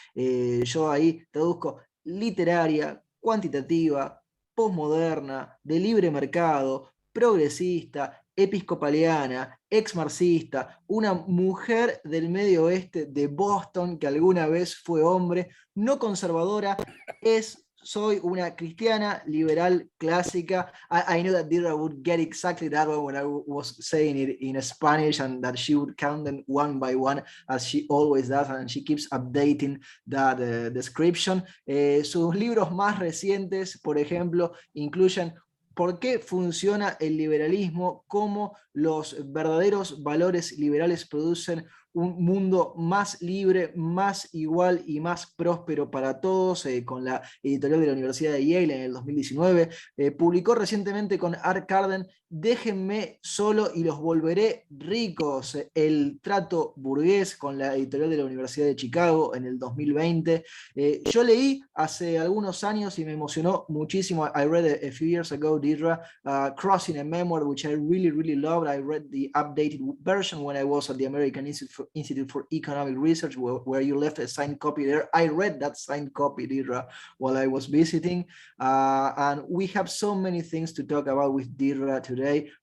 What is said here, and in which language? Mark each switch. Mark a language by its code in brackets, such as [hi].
[es] Yo ahí traduzco: literaria, cuantitativa, posmoderna, de libre mercado, progresista, episcopaliana, ex-marxista, una mujer del medio oeste de Boston que alguna vez fue hombre, no conservadora, soy una cristiana liberal clásica. [en] I knew that Deirdre would get exactly that one when I was saying it in Spanish, and that she would count them one by one as she always does, and she keeps updating that description. [es] Sus libros más recientes, por ejemplo, incluyen ¿Por qué funciona el liberalismo? ¿Cómo los verdaderos valores liberales producen un mundo más libre, más igual y más próspero para todos? Con la editorial de la Universidad de Yale en el 2019. Publicó recientemente con Art Carden Déjenme solo y los volveré ricos, el trato burgués, con la editorial de la Universidad de Chicago en el 2020. Yo leí hace algunos años y me emocionó muchísimo. [en] I read a few years ago, Deirdre, Crossing a Memoir, which I really loved. I read the updated version when I was at the American Institute for Economic Research, where you left a signed copy there. I read that signed copy, Deirdre, while I was visiting. And we have so many things to talk about with Deirdre today.